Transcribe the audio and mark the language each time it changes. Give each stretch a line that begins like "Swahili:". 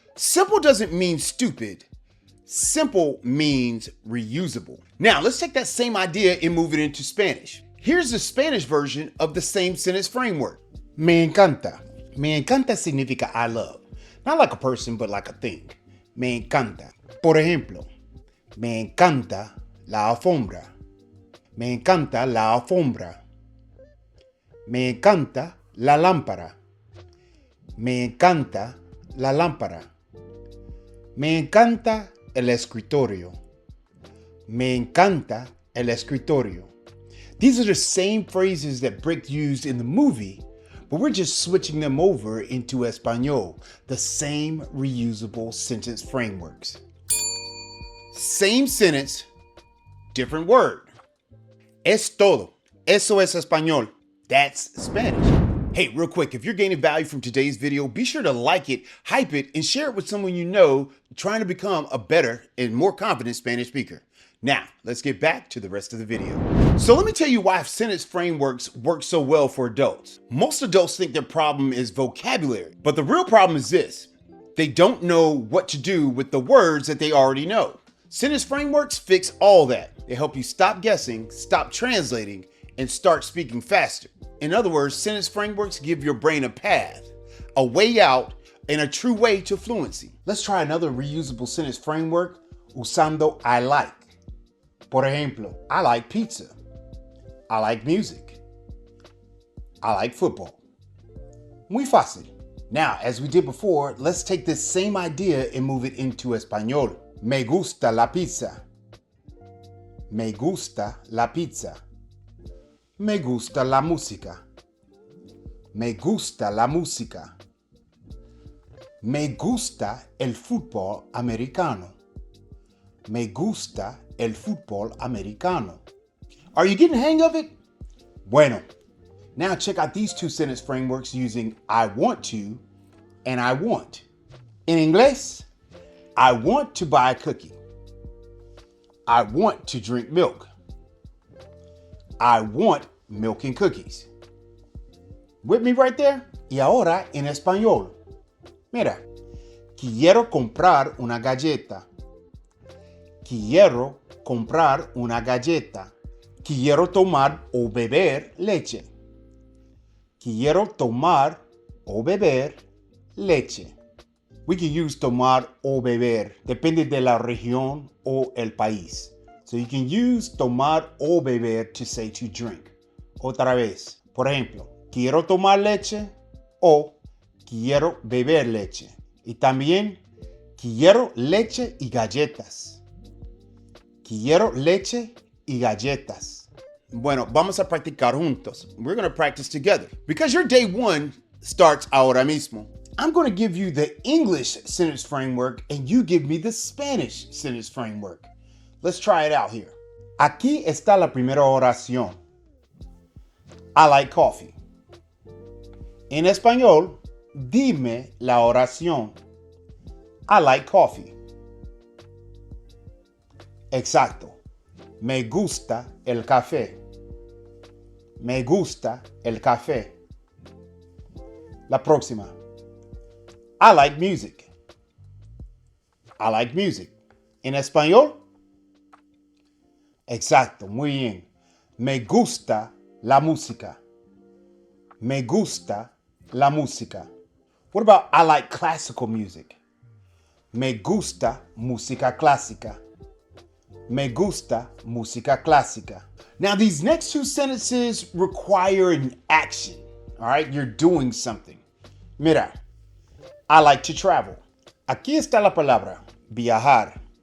English: Simple doesn't mean stupid. Simple means reusable. Now, let's take that same idea and move it into Spanish. Here's the Spanish version of the same sentence framework.
Spanish: Me encanta. Me encanta significa
English: I love. Not like a person, but like a thing.
Spanish: Me encanta. Por ejemplo, me encanta la alfombra. Me encanta la alfombra. Me encanta la lámpara. Me encanta la lámpara. Me encanta el escritorio. Me encanta el escritorio.
English: These are the same phrases that Brick used in the movie, but we're just switching them over into Espanol, the same reusable sentence frameworks. Same sentence, different word.
Spanish: Es todo. Eso es español.
English: That's Spanish. Hey, real quick, if you're gaining value from today's video, be sure to like it, hype it, and share it with someone you know trying to become a better and more confident Spanish speaker. Now, let's get back to the rest of the video. So let me tell you why sentence frameworks work so well for adults. Most adults think their problem is vocabulary, but the real problem is this. They don't know what to do with the words that they already know. Sentence frameworks fix all that. They help you stop guessing, stop translating, and start speaking faster. In other words, sentence frameworks give your brain a path, a way out, and a true way to fluency. Let's try another reusable sentence framework
Spanish: usando
English: I like.
Spanish: Por ejemplo,
English: I like pizza. I like music. I like football.
Spanish: Muy fácil.
English: Now, as we did before, let's take this same idea and move it into Espanol.
Spanish: Me gusta la pizza. Me gusta la pizza. Me gusta la música. Me gusta la música. Me gusta el fútbol americano. Me gusta el fútbol americano.
English: Are you getting the hang of it?
Spanish: Bueno.
English: Now check out these two sentence frameworks using I want to and I want. In English, I want to buy a cookie. I want to drink milk. I want milk and cookies. With me right there?
Spanish: Y ahora en español. Mira, quiero comprar una galleta. Quiero comprar una galleta. Quiero tomar o beber leche. Quiero tomar o beber leche.
English: We can use
Spanish: tomar o beber, depende de la región o el país.
English: So you can use tomar o beber to say to drink.
Spanish: Otra vez. Por ejemplo, quiero tomar leche o quiero beber leche. Y también quiero leche y galletas. Quiero leche y galletas. Bueno, vamos a practicar juntos.
English: We're going to practice together. Because your day one starts
Spanish: ahora mismo,
English: I'm going to give you the English sentence framework and you give me the Spanish sentence framework. Let's try it out here.
Spanish: Aquí está la primera oración.
English: I like coffee.
Spanish: En español, dime la oración.
English: I like coffee.
Spanish: Exacto. Me gusta el café. Me gusta el café. La próxima.
English: I like music. I like music.
Spanish: En español. Exacto, muy bien. Me gusta la música. Me gusta la música.
English: What about I like classical music?
Spanish: Me gusta música clásica. Me gusta música clásica.
English: Now, these next two sentences require an action. All right, you're doing something.
Spanish: Mira,
English: I like to travel.
Spanish: Aquí está la palabra, viajar.